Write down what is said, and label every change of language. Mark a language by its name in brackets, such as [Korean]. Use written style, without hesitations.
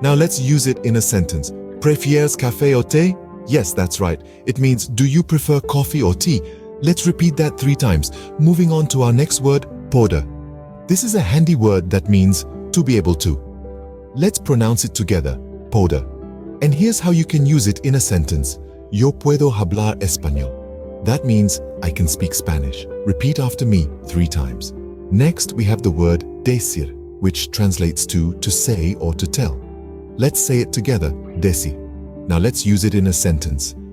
[English] Now let's use it in a sentence. [Spanish] ¿Prefieres café o té? [English] Yes, that's right. It means do you prefer coffee or tea? Let's repeat that 3 times. Moving on to our next word, poder. This is a handy word that means to be able to. Let's pronounce it together, poder. And here's how you can use it in a sentence. [Spanish] Yo puedo hablar español. [English] That means I can speak Spanish. Repeat after me 3 times. Next, we have the word decir, which translates to say or to tell. Let's say it together, decir. Now let's use it in a sentence.